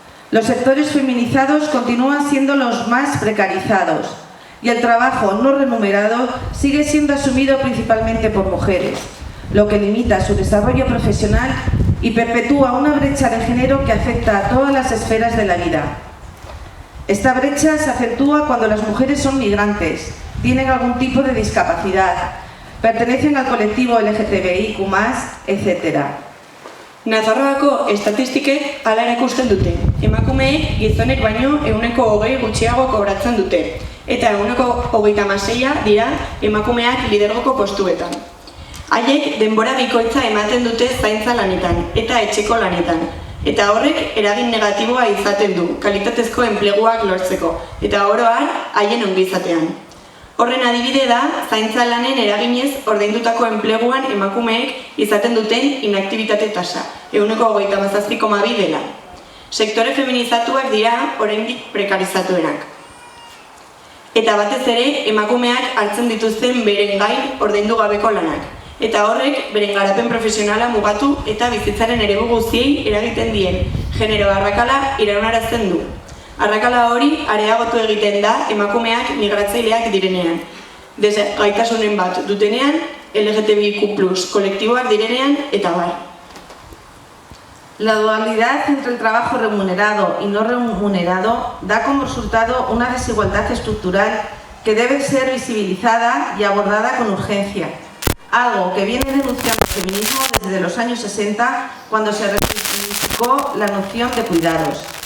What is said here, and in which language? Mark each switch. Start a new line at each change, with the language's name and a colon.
Spanish: Los sectores feminizados continúan siendo los más precarizados y el trabajo no remunerado sigue siendo asumido principalmente por mujeres, lo que limita su desarrollo profesional y perpetúa una brecha de género que afecta a todas las esferas de la vida. Esta brecha se acentúa cuando las mujeres son migrantes, tienen algún tipo de discapacidad, pertenecen al colectivo LGTBIQ+, etc.
Basque: Nafarroako estatistikek hala erakusten dute. Emakumeek gizonek baino 20% gutxiago kobratzen dute, eta 36% dira emakumeak lidergoko postuetan. Haiek denbora bikoitza ematen dute zaintza lanetan eta etxeko lanetan, eta horrek eragin negatiboa izaten du kalitatezko enpleguak lortzeko, eta oro har haien ongizatean. Horren adibide da, zaintza lanen eraginez ordaindutako enpleguan emakumeek izaten duten inaktibitate tasa, 27,2 dela. Sektore feminizatuak dira oraindik prekarizatuenak. Eta batez ere, emakumeak hartzen dituzten beren gain ordaindu gabeko lanak. Eta horrek, beren garapen profesionala mugatu eta bizitzaren eremu guztiei eragiten dien genero arrakala iraunarazten du. Arrakala hori areagotu egiten da emakumeak migratzaileak direnean, desgaitasunen bat dutenean, LGTBIQ+ kolektiboak direnean eta bar.
Spanish: La dualidad entre el trabajo remunerado y no remunerado da como resultado una desigualdad estructural que debe ser visibilizada y abordada con urgencia, algo que viene denunciando el feminismo desde los años 60, cuando se reivindicó la noción de cuidados.